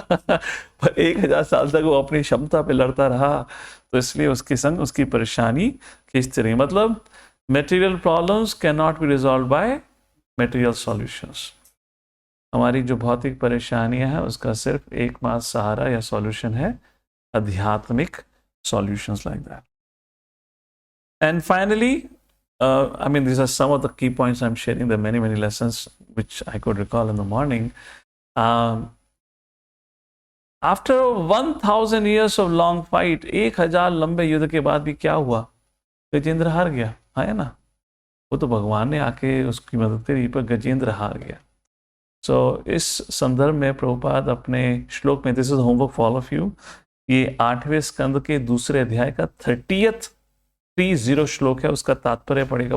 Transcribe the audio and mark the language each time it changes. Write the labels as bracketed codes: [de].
[hi] पर 1000 साल तक वो अपनी क्षमता पे लड़ता रहा, तो इसलिए उसके संग उसकी परेशानी खींचती रही। [en] मतलब material problems can not be resolve by material solutions. [hi] हमारी जो भौतिक परेशानियां हैं उसका सिर्फ एकमात्र सहारा या सॉल्यूशन है आध्यात्मिक solutions like that. [en] And finally, I mean, these are some of the key points I'm sharing. There are many lessons which I could recall in the morning. After 1000 years of long fight, [hi] 1000 लंबे युद्ध के बाद भी क्या हुआ? गजेंद्र हार गया, है ना? वो तो भगवान ने आके उसकी मदद करी, पर गजेंद्र हार गया। सो इस संदर्भ में प्रभुपाद अपने श्लोक में, [en] this is homework for all of you, [hi] ये 8वें स्कंद के दूसरे अध्याय का 30 श्लोक है, उसका तात्पर्य पड़ेगा।